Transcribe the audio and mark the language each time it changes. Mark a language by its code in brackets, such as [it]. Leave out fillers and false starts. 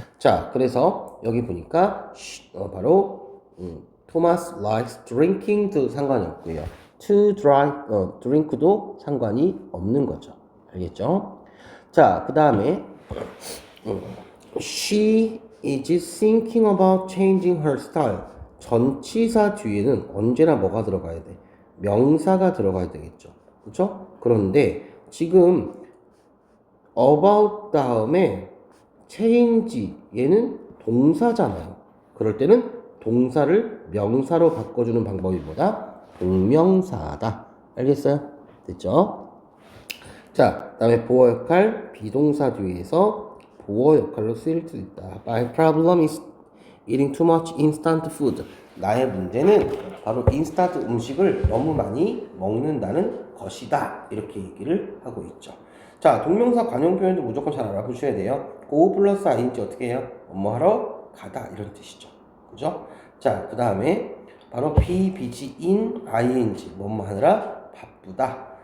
[ko] 자, 그래서 여기 보니까 바로 [en] Thomas likes drinking [ko] 도 상관이 없고요. To drink도 상관이 없는 거죠. 알겠죠? 자, 그 다음에 [en] She is thinking about changing her style. [ko] 전치사 뒤에는 언제나 뭐가 들어가야 돼? 명사가 들어가야 되겠죠. 그렇죠? 그런데 지금 about 다음에 change 얘는 동사잖아요. 그럴 때는 동사를 명사로 바꿔주는 방법이 뭐다? 동명사다. 알겠어요? 됐죠? 자, 그 다음에 보어 역할, 비동사 뒤에서 보어 역할로 쓰일 수 있다. [en] My problem is eating too much instant food. [ko] 나의 문제는 바로 인스턴트 음식을 너무 많이 먹는다는 것이다. 이렇게 얘기를 하고 있죠. 자, 동명사 관용 표현도 무조건 잘 알아보셔야 돼요. go 플러스 ing 어떻게 해요? 뭐뭐 하러 가다 이런 뜻이죠. 그죠? 자, 그 다음에 바로 be busy in ing 뭐뭐 하느라 바쁘다.